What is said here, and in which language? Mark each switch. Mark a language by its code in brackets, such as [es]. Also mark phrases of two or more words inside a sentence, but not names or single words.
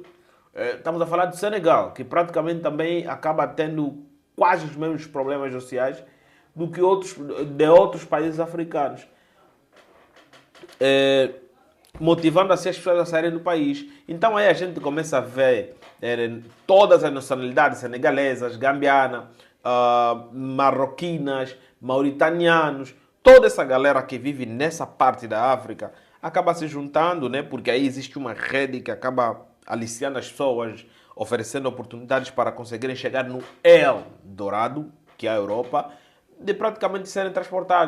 [pt] Estamos a falar de Senegal, que praticamente também acaba tendo quase os mesmos problemas sociais do que outros países africanos. Motivando assim as pessoas a saírem do país. Então aí a gente começa a ver todas as nacionalidades senegalesas, gambianas, marroquinas, mauritanianos, toda essa galera que vive nessa parte da África acaba se juntando, né? Porque aí existe uma rede que acaba aliciando as pessoas, oferecendo oportunidades para conseguirem chegar no El Dourado, que é a Europa, de praticamente serem transportados.